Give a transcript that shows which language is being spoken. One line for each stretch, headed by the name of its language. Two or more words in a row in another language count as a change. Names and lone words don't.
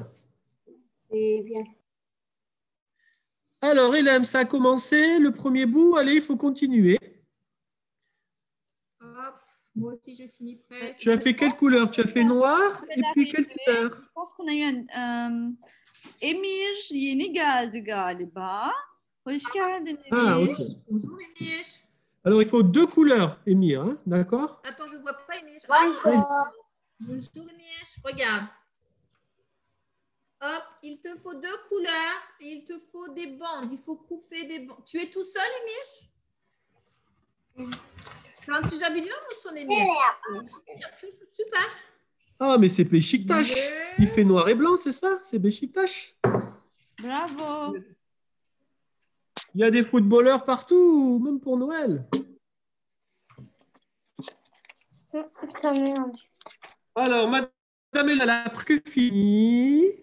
French: C'est bien. Alors, Hélène, ça a commencé. Le premier bout. Allez, il faut continuer. Hop. Moi aussi, je finis presque. Tu as fait quelle couleur? Tu as fait noir et puis quelle couleur? Je pense qu'on a eu Emir
Turkish: yeni geldi galiba. Hoş geldin
French: Ah, Emir. ok. Bonjour Emir. Alors, il faut 2 couleurs, Émir, hein, d'accord? Attends, je ne vois pas Emir. Bonjour. Bonjour Emir. Regarde. Hop, il te faut 2 couleurs et il te faut des bandes. Il faut couper des bandes. Tu es tout seul,
Turkish: Emir? Şu biliyor musun Emir?
French: Super. Ah, mais c'est Beşiktaş. Il fait noir et blanc, c'est ça? C'est Beşiktaş. Bravo. Il y a des footballeurs partout, même pour Noël. Alors, Madame elle a presque fini.